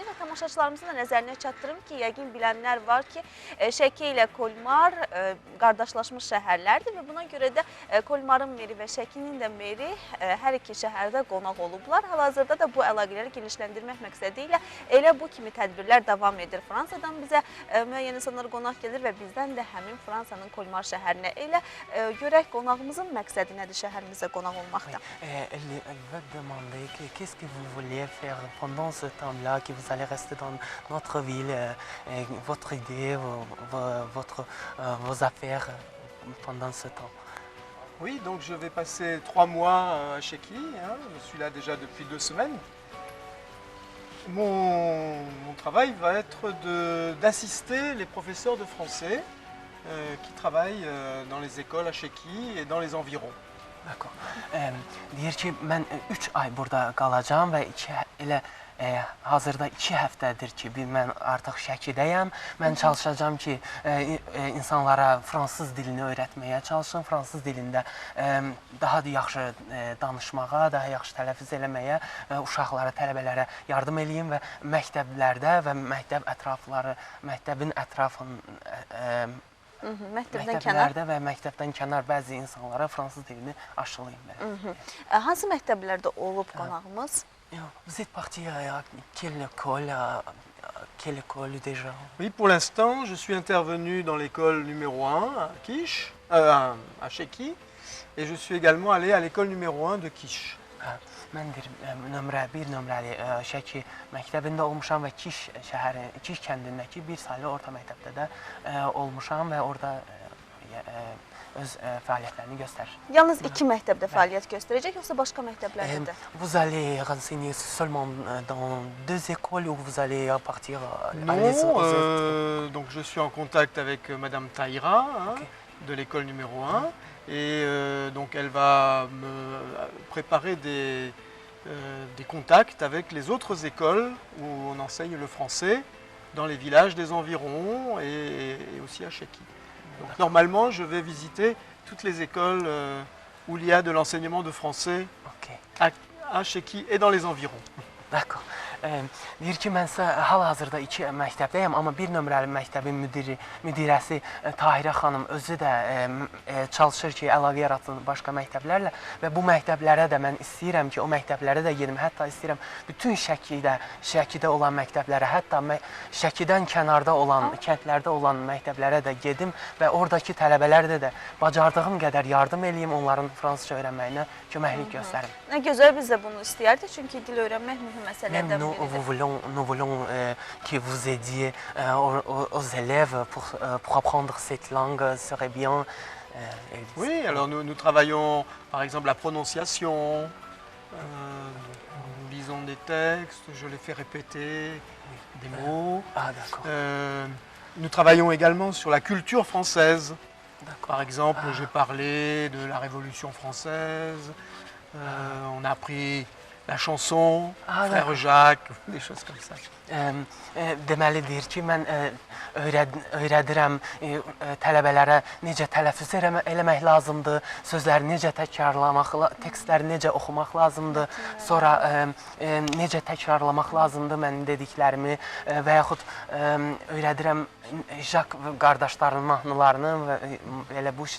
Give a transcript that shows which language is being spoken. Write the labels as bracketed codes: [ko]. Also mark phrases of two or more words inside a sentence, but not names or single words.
[az] Və tamaşaçılarımızın da nəzərinə çatdırım ki, yəqin bilənlər var ki, Şəki ilə Kolmar qardaşlaşmış şəhərlərdir və buna görə də Kolmarın meri və Şəkinin də meri hər iki şəhərdə qonaq olublar. Hal-hazırda da bu əlaqələri genişləndirmək məqsədi ilə elə bu kimi tədbirlər davam edir. Fransadan bizə müəyyən insanlar qonaq gəlir və bizdən də həmin Fransanın Kolmar şəhərinə. Elə görək qonağımızın məqsədi nədir şəhərimizə qonaq olmaqda? [fr] Elle va demander qu'est-ce que vous vouliez faire pendant ce temps-là, que vous allez rester dans notre ville, votre idée, vos affaires pendant ce temps. Oui, donc je vais passer 3 mois à Şeki. Je suis là déjà depuis 2 semaines. Mon travail va être d'assister les professeurs de français qui travaillent dans les écoles à Şeki et dans les environs. D'accord. [az] Deyir ki, mən 3 ay burada qalacağam və hazırda 2 həftədir ki, mən artıq Şəkidəyəm. Mən çalışacağam ki, insanlara fransız dilini öyrətməyə çalışım. Fransız dilində daha da yaxşı danışmağa, daha yaxşı tələffüz eləməyə, uşaqlara, tələbələrə yardım eləyim və məktəblərdə və məktəbin məktəblərdə və məktəbdən kənar bəzi insanlara fransız dilini aşılayım. Hansı məktəblərdə olub qonağımız? [fr] Vous êtes parti à quelle école déjà? Oui, pour l'instant, je suis intervenu dans l'école numéro 1 à Şeki et je suis également allé à l'école numéro 1 de Kiş. [az] Mən nömrə 1 nömrəli Şəki məktəbində olmuşam və Kiş kəndindəki bir saylı orta məktəbdə də olmuşam və orada öz fəaliyyətlərini göstərir. Yalnız 2 məktəbdə fəaliyyət göstərəcək, yoxsa başqa məktəblərdə də? [fr] Vous allez renseigner seulement dans 2 écoles ou vous allez partir Non, donc je suis en contact avec Madame Taïra de l'école numéro 1 et donc elle va me préparer des contacts avec les autres écoles où on enseigne le français dans les villages des environs et aussi à Şeki. Donc, normalement, je vais visiter toutes les écoles où il y a de l'enseignement de français à Şeki et dans les environs. D'accord. [az] Deyir ki, mən hal-hazırda 2 məktəbdəyəm, amma 1 nömrəli məktəbin müdirəsi Tahirə xanım özü də çalışır ki, əlaqə yaratsın başqa məktəblərlə və bu məktəblərə də mən istəyirəm ki, o məktəblərə də gedim. Hətta istəyirəm bütün Şəkidə olan məktəblərə, hətta Şəkidən kənarda olan, kəndlərdə olan məktəblərə də gedim və oradakı tələbələrdə də bacardığım qədər yardım eləyim, onların fransızca öyrənməyinə köməklik göstərim. Nə gözəl, biz də bunu istəyərdik, çünki dil öyrənmək mühüm məsələlərdən biridir. [fr] Nous voulons que vous aidiez aux élèves pour apprendre cette langue, serait bien. Oui, alors nous travaillons par exemple la prononciation, nous lisons des textes, je les fais répéter des mots. Ah, d'accord. Nous travaillons également sur la culture française. Par exemple, j'ai parlé de la Révolution française, on a appris la chanson, Frère Jacques, des choses comme ça. [az] Deməli deyir ki, mən öyrədirəm tələbələrə necə tələffüz eləmək lazımdır, sözləri necə təkrarlamaq, tekstləri necə oxumaq lazımdır, sonra necə təkrarlamaq lazımdır mənim dediklərimi və yaxud öyrədirəm Jak qardaşlarının mahnılarını və elə